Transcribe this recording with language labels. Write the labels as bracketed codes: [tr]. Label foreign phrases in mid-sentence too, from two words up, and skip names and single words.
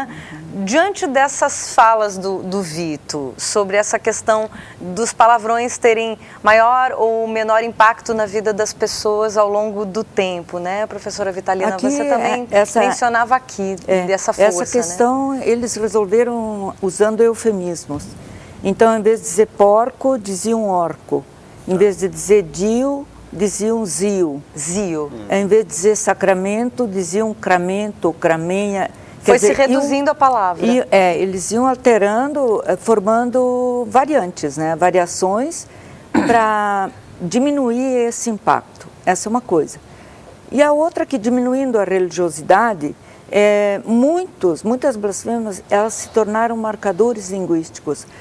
[pt] Diante dessas falas do Vito sobre essa questão dos palavrões terem maior ou menor impacto na vida das pessoas ao longo do tempo, né, professora Vitalina? Aqui, você também mencionava aqui dessa força, essa questão, né? Eles resolveram usando eufemismos. Então, em vez de dizer porco, diziam orco. Em vez de dizer dio, diziam zio. Zio. Em vez de dizer sacramento, diziam cramento, cramenha. Foi se reduzindo a palavra. Eles iam alterando, formando variantes, né? Variações para diminuir esse impacto. Essa é uma coisa. E a outra que, diminuindo a religiosidade, muitas blasfêmias, elas se tornaram marcadores linguísticos.